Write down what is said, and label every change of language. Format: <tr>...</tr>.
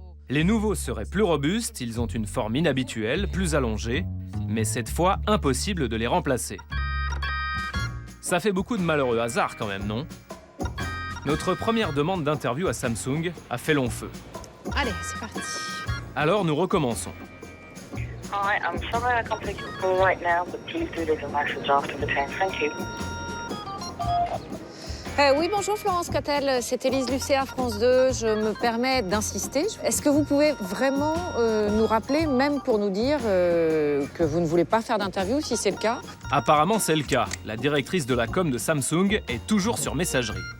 <fr>Les nouveaux seraient plus robustes, ils ont une forme inhabituelle, plus allongée, mais cette fois, impossible de les remplacer. Ça fait beaucoup de malheureux hasards quand même, non? Notre première demande d'interview à Samsung a fait long feu. Allez, c'est parti. Alors nous recommençons.</fr> <en>Hi, I'm sorry I can't take your call right now, but please do leave a message after the tone. Thank you.</en> <fr>Oui, bonjour Florence Cattel, c'est Élise Lucet à France 2. Je me permets d'insister. Est-ce que vous pouvez vraiment nous rappeler, même pour nous dire que vous ne voulez pas faire d'interview, si c'est le cas? Apparemment, c'est le cas. La directrice de la com de Samsung est toujours sur messagerie.</fr>